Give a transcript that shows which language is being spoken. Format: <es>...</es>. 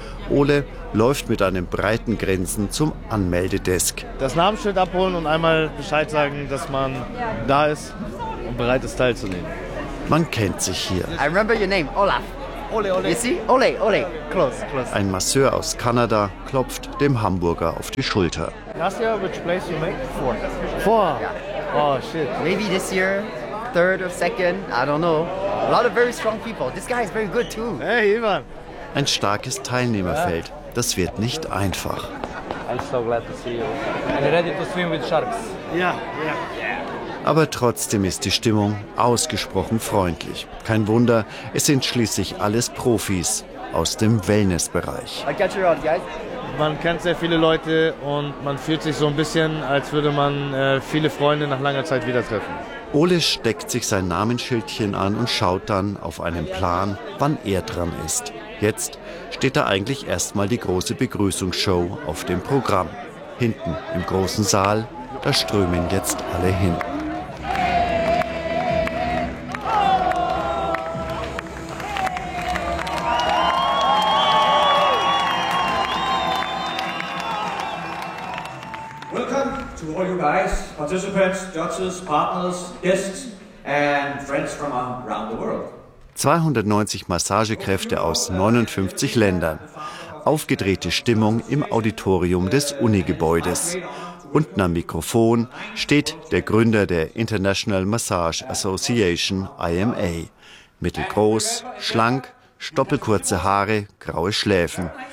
<de>Ole läuft mit einem breiten Grinsen zum Anmeldedesk. Das Namensschild abholen und einmal Bescheid sagen, dass man da ist und bereit ist, teilzunehmen. Man kennt sich hier.</de> <en>I remember your name, Olaf. Ole, Ole. You see? Ole, Ole. Close, close.</en> <de>Ein Masseur aus Kanada klopft dem Hamburger auf die Schulter.</de> <en>Last year, which place you made? Four. Four? Yeah. Oh, shit. Maybe this year, third or second, I don't know. A lot of very strong people. This guy is very good too. Hey, Ivan.</en> <de>Ein starkes Teilnehmerfeld, das wird nicht einfach.</de> <en>I'm so glad to see you. Are you ready to swim with sharks? Yeah, yeah.</en> <de>Aber trotzdem ist die Stimmung ausgesprochen freundlich. Kein Wunder, es sind schließlich alles Profis aus dem Wellnessbereich.</de> <en>I catch you around, guys.</en> <de>Man kennt sehr viele Leute und man fühlt sich so ein bisschen, als würde man viele Freunde nach langer Zeit wieder treffen. Ole steckt sich sein Namensschildchen an und schaut dann auf einen Plan, wann er dran ist. Jetzt steht da eigentlich erstmal die große Begrüßungsshow auf dem Programm. Hinten im großen Saal, da strömen jetzt alle hin.</de> <en>Welcome to all you guys, participants, judges, partners, guests and friends from around the world.</en> <de>290 Massagekräfte aus 59 Ländern. Aufgedrehte Stimmung im Auditorium des Uni-Gebäudes. Unten am Mikrofon steht der Gründer der International Massage Association, IMA. Mittelgroß, schlank, stoppelkurze Haare, graue Schläfen.</de>